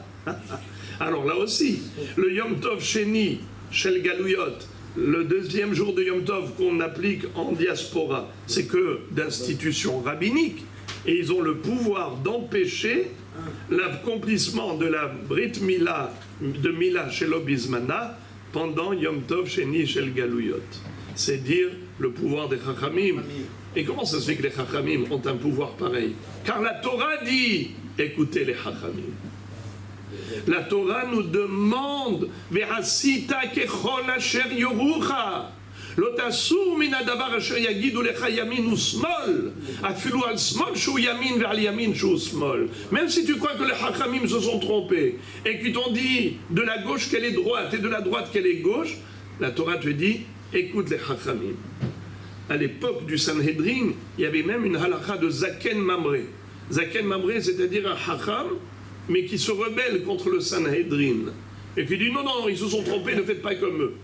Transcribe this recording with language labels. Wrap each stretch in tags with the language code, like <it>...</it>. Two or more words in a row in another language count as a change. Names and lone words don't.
<fr>Alors là aussi, le</fr> <he>יום טוב שני של גלויות,</he> <fr>le deuxième jour de</fr> <he>יום טוב</he> <fr>qu'on applique en diaspora, c'est que d'institutions rabbiniques, et ils ont le pouvoir d'empêcher l'accomplissement de la</fr> <he>ברית מילה,</he> <fr>de</fr> <he>מילה שלא בזמנה,</he> <fr>pendant</fr> <he>יום טוב שני של גלויות.</he> <fr>C'est dire le pouvoir des Chachamim. Et comment ça se fait que les Chachamim ont un pouvoir pareil? Car la Torah dit, écoutez les Chachamim. La Torah nous demande</fr> <he>ועשית ככל אשר יורוך. לא תסור מן הדבר אשר יגידו לך ימין ושמאל, אפילו על שמאל שהוא ימין ועל ימין שהוא שמאל.</he> <fr>Même si tu crois que les Chachamim se sont trompés et qu'ils t'ont dit de la gauche qu'elle est droite et de la droite qu'elle est gauche, la Torah te dit écoute les Chachamim. À l'époque du Sanhedrin, il y avait même une halakha de</fr> <he>זקן ממרא. זקן ממרא,</he> <fr>c'est-à-dire un Chacham, mais qui se rebelle contre le Sanhedrin et qui dit non, non, ils se sont trompés, ne faites pas comme eux.</fr>